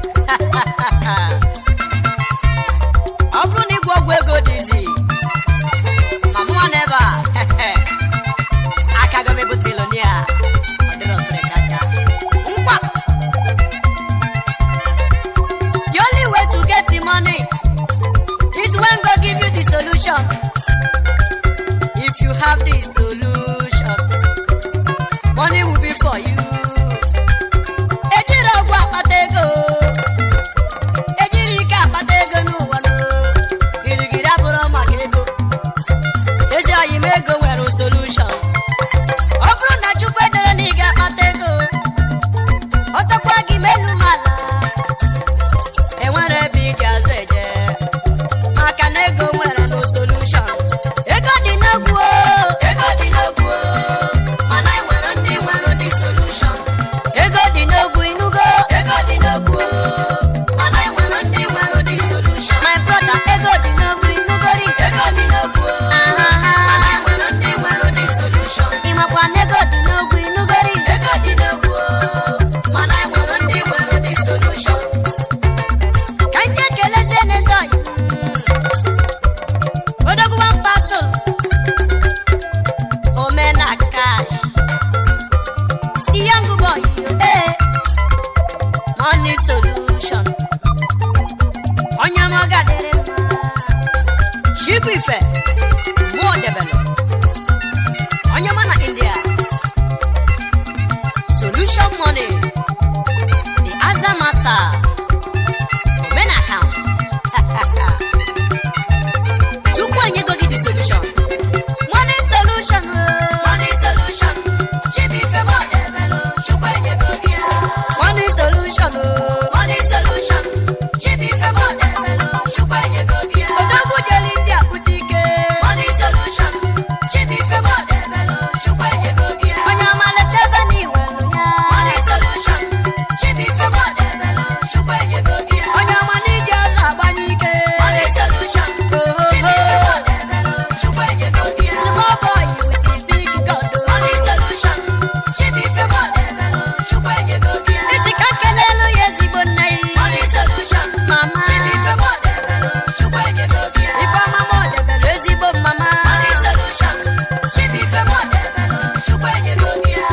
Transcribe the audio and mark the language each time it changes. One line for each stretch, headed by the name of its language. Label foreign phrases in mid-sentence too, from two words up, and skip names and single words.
Igbo: Ọ bụrụ na ịgwọ ọgwụ ego dị izi, ma mụ nwa n'ebe a, aka gị mebute ilonia, ọ dịrọ mfere kacha. Nkwa.
English: The only way to get the money is when God give you the solution. If you have the solution, money will be for you.
Igbo: Ejiri ọgwụ akpata ego. Ejiri ike akpata ego n'ụwa nụ. Girigiri abụrụ maka ego. Ezi oyi m ego nwere solution. Ọ bụrụ na Chukwu edere na ị ga-akpata ego, ọ sọkwa gị ma elu ma ala. Enwere ebe ị ga-azụ eje, maka na ego nwere
English: no solution.
Igbo: Ego dị n'ogwu o. Ego dị n'ogwu o. Mana e nwere ndị nwere
English: the solution.
Igbo: Ego dị n'ogwu, ịnụgo? Ego dị n'ogwu o. Mana e nwere ndị nwere
English: the solution. My brother,
Igbo: ego dị n'ogwu, ịnụgori? Ego dị n'ogwu o. Aha. Mana e nwere ndị nwere
English: the solution.
Igbo: Ị makwa na ego dị n'ogwu, ịnụgori? Ego dị n'ogwu o. Mana e nwere ndị nwere
English: the solution.
Igbo: Ka m jee kelezie n'eze oyi.
English: Odogwu one parcel. Omena cash. Young boy, eh. Money solution.
Igbo: Onye ọma ọ ga-adịrị mma. Chibu ife. Mụọ debelụ. Onye ọma na India.
English: Solution money. The Aza master. Omena account.
Igbo: Chukwu enyego gị
English: the solution. Money solution, oh. Money solution.
Igbo: Chibu ife mụọ debelụ. Chukwu enyego gị ya.
English: Money solution, oh. Money solution.
Igbo: Chibi Femo Debelo, Chukwu enyego gị ya. Odogwu jeli ndị a bute ike.
English: Money solution.
Igbo: Chibi Femo Debelo, Chukwu enyego gị ya. Onye ọma lechebe na iwe nụ ya.
English: Money solution.
Igbo: Chibi Femo Debelo, Chukwu enyego gị ya. Onye ọma na iji ọsọ agbanye ike.
English: Money solution.
Igbo: Chibi Femo Debelo, Chukwu enyego gị ya.
English: Small boy with big God. Money solution.
Igbo: Chibi Femo Debelo, Chukwu enyego gị ya. Isi ka kelelu ya ezigbo nne ya.
English: Money solution. Mama.
Igbo: Chibi Femo Debelo, Chukwu enyego gị ya. Ifeoma mo debelu ezigbo mama.
English: Money solution.
Igbo: Chibi Femo Debelo, Chukwu enyego gị ya.